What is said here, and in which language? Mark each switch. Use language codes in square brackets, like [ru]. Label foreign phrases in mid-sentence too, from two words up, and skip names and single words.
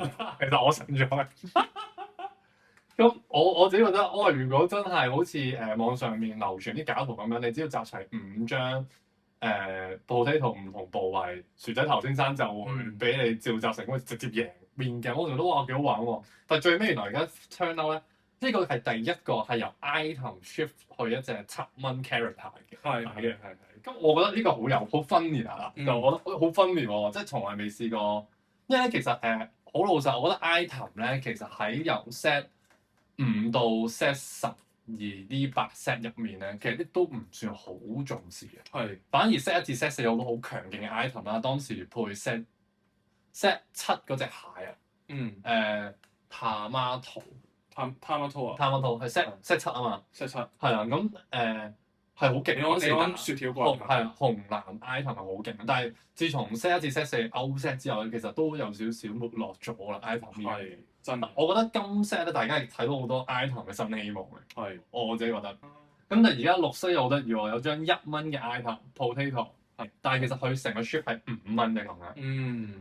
[yue] 其實我信咗。咁我自己覺得，如果真係好似網上面流傳啲假圖咁樣，你只要集齊5張potato 唔同部位，薯仔頭先生就會俾你召集成功直接贏面嘅。我成日都話幾好玩喎，但係最尾原來而家 [en] turn out [yue] 咧。呢個係第一個係由 [en] item shift [yue] 去一隻7蚊 character 嘅。係。咁我覺得呢個好分裂啊，就我覺得好分裂喎，即係從來未試過。因為咧其實好老實，我覺得 item 咧其實喺由 set 5到 set 12呢8 set 入面咧，其實都唔算好重視嘅。係。反而 set 1至 set 4有好多好強勁嘅 item 啦，當時配 set 7嗰隻蟹啊。塔瑪圖。 Tamato 係 set 7啊嘛。 set 7。係啊，咁係好勁。你講雪條棍。係啊，紅藍 item 係好勁，但係自從 set 1至 set 4 [en] out set [yue] 之後咧，其實都有少少沒落咗啦 item 呢樣嘢。真。我覺得今 set 咧，大家亦睇到好多 item 嘅新希望嘅。係。我自己覺得。咁但係而家綠色又好得意喎，有張1蚊嘅 [en] item potato。 [yue] 但係其實佢成個 shift 係5蚊嘅咁樣。